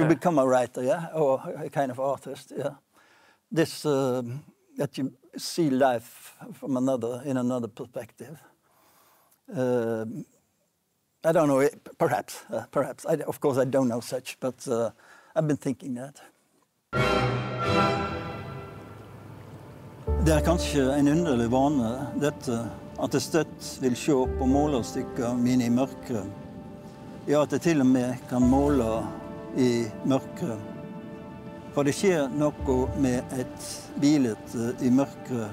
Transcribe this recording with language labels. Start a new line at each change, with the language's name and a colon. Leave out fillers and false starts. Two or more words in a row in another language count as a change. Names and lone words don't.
English: To become a writer, yeah, or a kind of artist, yeah. This that you see life from in another perspective. I don't know, perhaps. Of course, I don't know such, but I've been thinking that.
Norwegian: Det kanskje en underlig vane, dette, at jeg støtt vil se på målerstykker mine i mørket. Ja, at jeg til og med kan måle i mørket. For det skjer noe med et bilde i mørket.